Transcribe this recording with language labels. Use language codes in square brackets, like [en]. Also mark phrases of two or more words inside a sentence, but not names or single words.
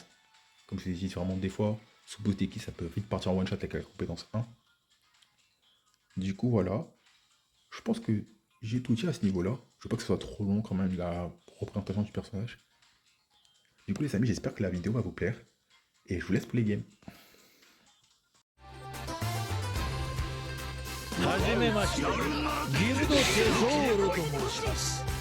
[fr] Comme je vous ai dit, vraiment des fois, sous boost d'équipe, ça peut vite partir en [en] one shot [fr] avec la compétence 1. Du coup, voilà. Je pense que j'ai tout dit à ce niveau-là. Je veux pas que ce soit trop long quand même, la représentation du personnage. Du coup, les amis, j'espère que la vidéo va vous plaire. Et je vous laisse pour les games. [ja] はじめまして、ギルドテゾーロと申します。